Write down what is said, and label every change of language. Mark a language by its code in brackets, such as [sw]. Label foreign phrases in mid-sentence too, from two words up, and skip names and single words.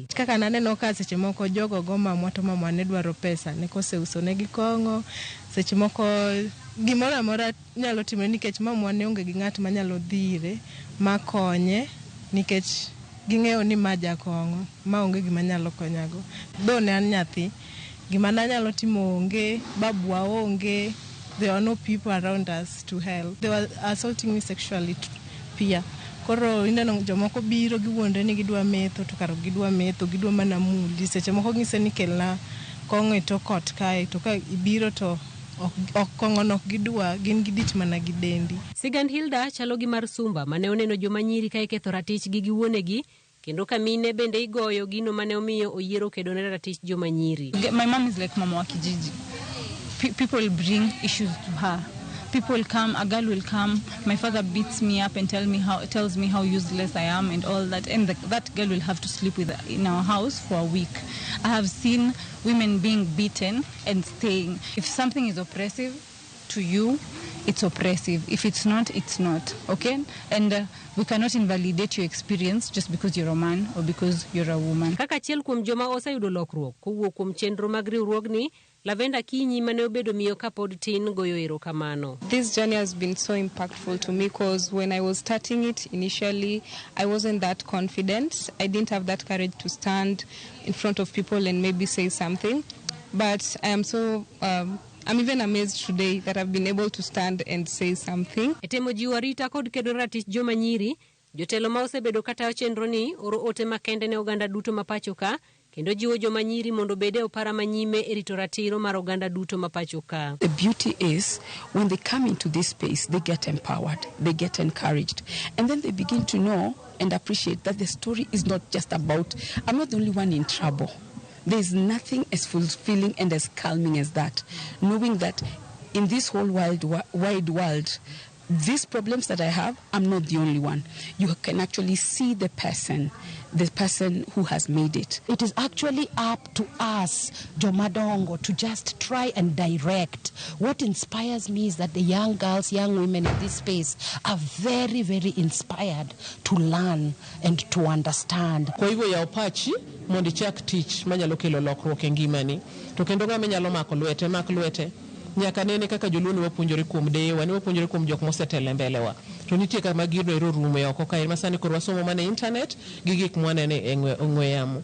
[luo] Kaka naneno ka seche moko jogo go mamwa to mamwa ne dwaro pesa ne koseuso ne gikong'o, seche moko gimoro amora nyalo timore nikech mamwa ne onge gi ng'at manyalo dhire makonye nikech ging'eyo ni ma jakong'o ma onge gima nyalo konyago. Do ne an nyathi gima nanyalo timo onge, babwa onge. [en] There were no people around us to help. They were assaulting me sexually pia. [luo] Koro ineno jomoko biro giwuonde ni gidwa metho to karo gidwa metho gidwa mana muli. Seche moko ng'ise ni kelna kong'o e tok ot kae to ka ibiro to ok kong'o nok gidwa gin gidich mana gidendi. Sigand Hilda chalo gi mar Sumba mane oneno joma nyiri ka iketho ratich gi giwuonegi kendo kamine bende igoyo gino mane omiyo oyiero kedo ne ratich joma nyiri. [en] My mom is like [sw] mama wa kijiji. [en] People bring issues to her. People come, a girl will come, my father beats me up and tells me how useless I am and all that, and that girl will have to sleep in our house for a week. I have seen women being beaten and staying. If something is oppressive to you, it's oppressive. If it's not, it's not, okay? And we cannot invalidate your experience just because you're a man or because you're a woman. [luo] Kaka achiel kuom joma oseyudo lokruok kowuok kuom chenro mag riwruogni Lavenda Kinyi mane obedo miyo kapod tin goyo erokamano. [en] This journey has been so impactful to me because when I was starting it initially, I wasn't that confident. I didn't have that courage to stand in front of people and maybe say something. But I am so... I'm even amazed today that I've been able to stand and say something. [luo] Etemo jiwo arita kod kedo ratich joma nyiri, jotelo ma osebedo katayo chenro ni oro ote makende ne oganda duto mapacho ka, kendo jiwo joma nyiri mondo bede opara manyime e rito ratiro mar oganda duto mapacho ka. [en] The beauty is when they come into this space, they get empowered, they get encouraged, and then they begin to know and appreciate that the story is not just about, I'm not the only one in trouble. There's nothing as fulfilling and as calming as that. Knowing that in this whole wide world, these problems that I have, I'm not the only one. You can actually see the person who has made it. It is actually up to us, Jomadongo, to just try and direct. What inspires me is that the young girls, young women in this space are very, very inspired to learn and to understand. [sw] Kwa hivyo ya opachi, [luo] mondi chak teach, manyalo kelo lokruok e ngimani. To kendo ng'ama nyalo mako lwete. Nyaka nene kaka joluo wapuonjore kuom dewa, ne wapuonjore kuom jok mosetelo [sw] mbele wa. [luo] To nitie kama gino ero rumo oko kae masani koro wasomo mana internet gi gik mwanene e ong'we yamo.